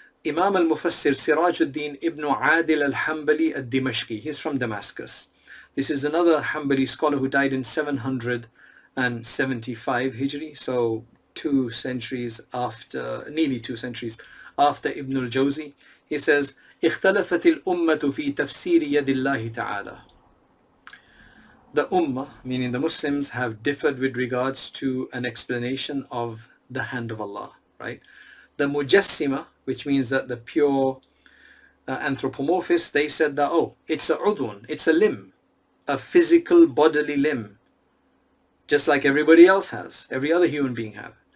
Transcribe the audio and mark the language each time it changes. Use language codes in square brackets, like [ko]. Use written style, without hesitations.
[en] Imam al-Mufassir Sirajuddin ibn Adil al-Hanbali al-Dimashqi. He's from Damascus. This is another Hanbali scholar who died in 775 Hijri, so 2 centuries after, nearly 2 centuries after Ibn al-Jawzi. He says, [ar] اختلفت الأمة في تفسير يد الله تعالى. [en] The Ummah, meaning the Muslims, have differed with regards to an explanation of the hand of Allah, right? The Mujassima, which means that the pure anthropomorphists, they said that, oh, it's a udhun, it's a limb, a physical bodily limb, just like everybody else has, every other human being have.